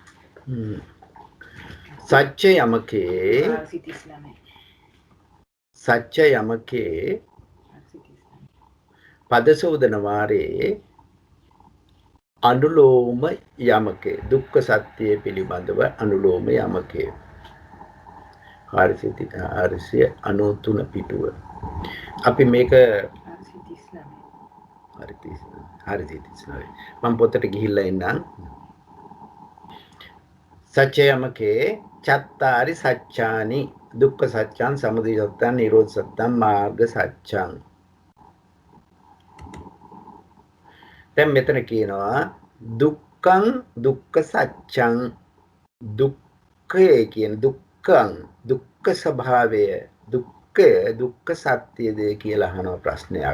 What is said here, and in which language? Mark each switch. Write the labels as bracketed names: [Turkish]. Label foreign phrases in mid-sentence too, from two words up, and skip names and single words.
[Sinhala] සත්‍ය යමකේ සත්‍ය යමකේ පද සෝදන වාරයේ අනුලෝම යමකේ දුක්ඛ සත්‍ය පිළිබඳව අනුලෝම යමකේ 493 පිටුව. අපි මේක 439 මම පොතට ගිහිල්ලා එන්නම්. [Pali] සත්‍ය යමකේ චත්තාරි සත්‍යානි දුක්ඛ සත්‍යං සමුදය සත්‍යං නිරෝධ සත්‍යං මාර්ග සත්‍යං. [Sinhala] දැන් මෙතන කියනවා [Pali] දුක්ඛං දුක්ඛ සත්‍යං [Sinhala] දුක්ඛය කියන දුක්ඛ ස්වභාවය දුක්ඛ සත්‍යද කියලා අහන ප්‍රශ්නයක්.